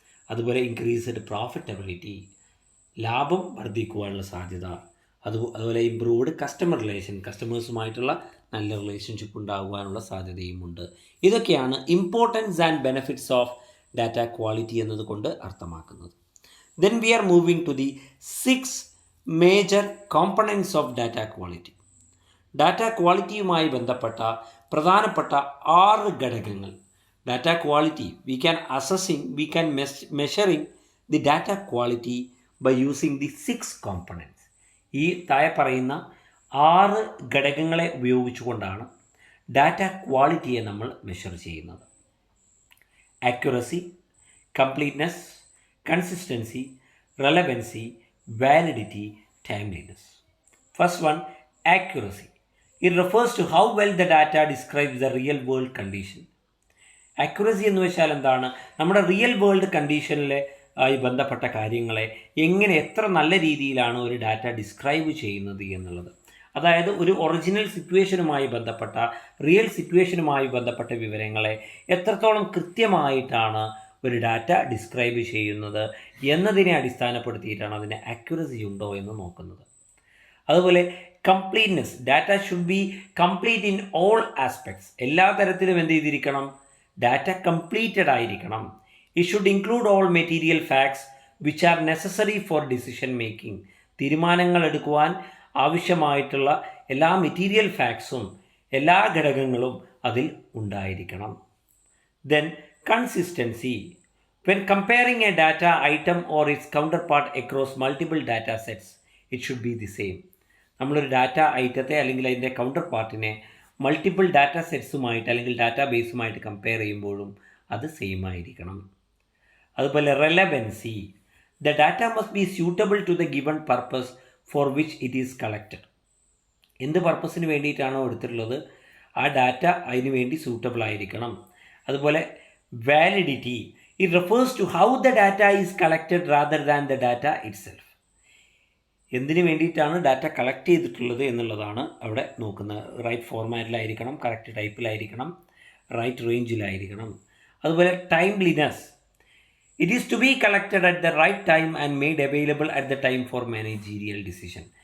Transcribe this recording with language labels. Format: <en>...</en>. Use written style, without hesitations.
<ml>അതുപോലെ</ml> <en>increased profitability,</en> <ml>ലാഭം വർദ്ധിക്കുവാനുള്ള സാധ്യത. അതുപോലെ</ml> <en>improved customer relation,</en> <ml>കസ്റ്റമേഴ്സുമായിട്ടുള്ള നല്ല റിലേഷൻഷിപ്പ് ഉണ്ടാകുവാനുള്ള സാധ്യതയുമുണ്ട്. ഇതൊക്കെയാണ്</ml> <en>importance and benefits of data quality</en> <ml>എന്നതുകൊണ്ട് അർത്ഥമാക്കുന്നത്.</ml> <en>Then we are moving to the 6 major components of data quality.</en> <ml>Data ക്വാളിറ്റിയുമായി ബന്ധപ്പെട്ട പ്രധാനപ്പെട്ട 6 ഘടകങ്ങൾ.</ml> <en>Data quality we can measuring the data quality by using the 6 components.</en> <ml>ഈ താഴെ പറയുന്ന 6 ഘടകങ്ങളെ ഉപയോഗിച്ചുകൊണ്ടാണ് ഡാറ്റ ക്വാളിറ്റിയെ നമ്മൾ മെഷർ ചെയ്യുന്നത്.</ml> <en>Accuracy, completeness, consistency, relevancy, validity, timeliness. First one, accuracy. It refers to how well the data describes the real world condition.</en> <ml>Accuracy എന്ന് വെച്ചാൽ എന്താണ്, നമ്മുടെ റിയൽ വേൾഡ് കണ്ടീഷനിലെ ആയി ബന്ധപ്പെട്ട കാര്യങ്ങളെ എത്ര നല്ല രീതിയിലാണ് ഒരു ഡാറ്റ ഡിസ്ക്രൈബ് ചെയ്യുന്നത് എന്നുള്ളത്. അതായത് ഒരു ഒറിജിനൽ സിറ്റുവേഷനുമായി ബന്ധപ്പെട്ട, റിയൽ സിറ്റുവേഷനുമായി ബന്ധപ്പെട്ട വിവരങ്ങളെ എത്രത്തോളം കൃത്യമായിട്ടാണ് ഒരു ഡാറ്റ ഡിസ്ക്രൈബ് ചെയ്യുന്നത് എന്നതിനെ അടിസ്ഥാനപ്പെടുത്തിയിട്ടാണ് അതിന് ആക്യുറസി ഉണ്ടോ എന്ന് നോക്കുന്നത്. അതുപോലെ</ml> <en>Completeness, data should be complete in all aspects.</en> <ml>എല്ലാ തരത്തിലും എന്ത് ചെയ്തിരിക്കണം, ഡാറ്റ കംപ്ലീറ്റഡ് ആയിരിക്കണം.</ml> <en>It should include all material facts which are necessary for decision making.</en> <ml>തീരുമാനങ്ങൾ എടുക്കുവാൻ ആവശ്യമായിട്ടുള്ള എല്ലാ മെറ്റീരിയൽ ഫാക്ട്സും എല്ലാ ഘടകങ്ങളും അതിൽ ഉണ്ടായിരിക്കണം.</ml> <en>Then consistency. When comparing a data item or its counterpart across multiple data sets, it should be the same.</en> <ml>നമ്മളൊരു data ഐറ്റത്തെ അല്ലെങ്കിൽ അതിൻ്റെ കൗണ്ടർ പാർട്ടിനെ മൾട്ടിപ്പിൾ ഡാറ്റ സെറ്റ്സുമായിട്ട് അല്ലെങ്കിൽ ഡാറ്റാ ബേസുമായിട്ട് കമ്പയർ ചെയ്യുമ്പോഴും അത് സെയിം ആയിരിക്കണം. അതുപോലെ</ml> <en>Relevancy. The data must be suitable to the given purpose for which it is collected.</en> <ml>എന്ത് പർപ്പസിന് വേണ്ടിയിട്ടാണോ എടുത്തിട്ടുള്ളത് ആ ഡാറ്റ അതിന് വേണ്ടി സൂട്ടബിൾ ആയിരിക്കണം. അതുപോലെ</ml> <en>validity. It refers to how the data is collected rather than the data itself.</en> <ml>എന്തിനു വേണ്ടിയിട്ടാണ് ഡാറ്റ കളക്ട് ചെയ്തിട്ടുള്ളത് എന്നുള്ളതാണ് അവിടെ നോക്കുന്നത്. Right ഫോർമാറ്റിലായിരിക്കണം, correct ടൈപ്പിലായിരിക്കണം, right റേഞ്ചിലായിരിക്കണം. അതുപോലെ</ml> <en>Timeliness. It is to be collected at the right time and made available at the time for managerial decision.</en>